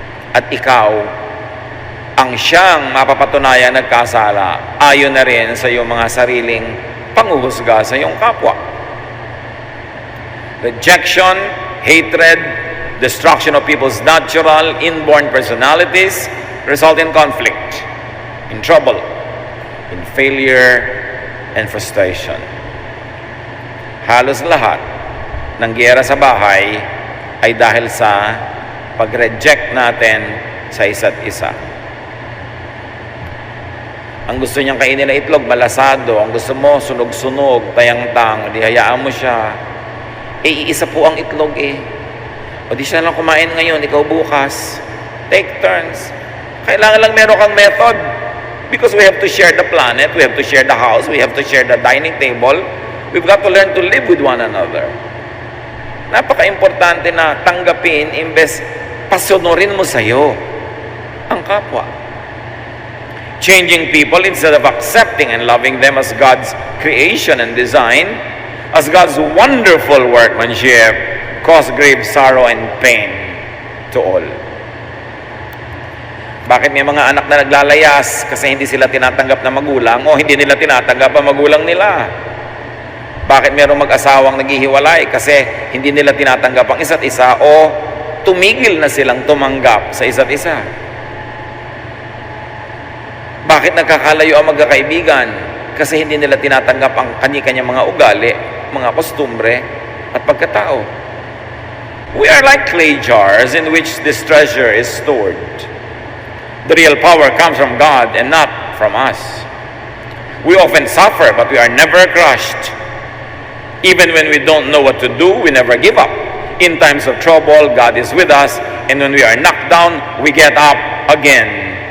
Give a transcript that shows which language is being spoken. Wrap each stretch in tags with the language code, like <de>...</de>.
<tl>At ikaw, ang siyang mapapatunayan nagkasala, ayon na rin sa iyong mga sariling panguhusga sa iyong kapwa.</tl> <en>Rejection, hatred, destruction of people's natural, inborn personalities result in conflict, in trouble, in failure, and frustration.</en> <tl>Halos lahat ng giyera sa bahay ay dahil sa pag-reject natin sa isa't isa. Ang gusto niyang kainin na itlog, malasado. Ang gusto mo, sunog-sunog, tayang-tang. Di hayaan mo siya. Iisa po ang itlog O di siya lang kumain ngayon, ikaw bukas.</tl> <en>Take turns.</en> <tl>Kailangan lang meron kang method.</tl> <en>Because we have to share the planet, we have to share the house, we have to share the dining table. We've got to learn to live with one another.</en> <tl>Napaka-importante na tanggapin, imbes pasunurin mo sa'yo ang kapwa.</tl> <en>Changing people instead of accepting and loving them as God's creation and design, as God's wonderful workmanship, cause grave sorrow and pain to all.</en> <tl>Bakit may mga anak na naglalayas kasi hindi sila tinatanggap na magulang o hindi nila tinatanggap ang magulang nila? Bakit mayroong mag-asawang naghihiwalay kasi hindi nila tinatanggap ang isa't isa o tumigil na silang tumanggap sa isa't isa? Bakit nagkakalayo ang magkakaibigan? Kasi hindi nila tinatanggap ang kanya-kanyang mga ugali, mga kostumbre, at pagkatao.</tl> <en>We are like clay jars in which this treasure is stored. The real power comes from God and not from us. We often suffer, but we are never crushed. Even when we don't know what to do, we never give up. In times of trouble, God is with us, and when we are knocked down, we get up again.</en>